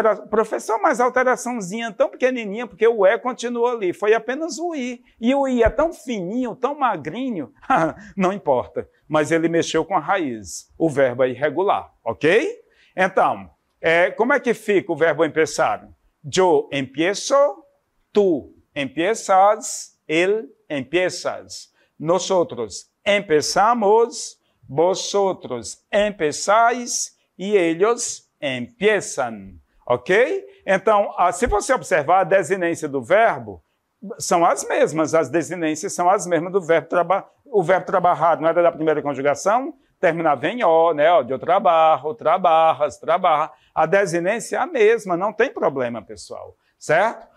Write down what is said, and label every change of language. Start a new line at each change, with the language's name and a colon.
Portuguese: Professor, mas a alteraçãozinha tão pequenininha, porque o E continua ali, foi apenas o I. E o I é tão fininho, tão magrinho, não importa, mas ele mexeu com a raiz. O verbo é irregular, ok? Então, como é que fica o verbo empezar?
Spanish: Yo empiezo, tú empiezas, él empiezas. Nosotros empezamos, vosotros empezáis y ellos empiezam, ok?
Portuguese: Então, se você observar a desinência do verbo, são as mesmas, as desinências são as mesmas do verbo trabalhar. O verbo trabalhar não era da primeira conjugação? Terminava em O, né? Eu trabalho, trabalhas, trabalha. A desinência é a mesma, não tem problema, pessoal, certo?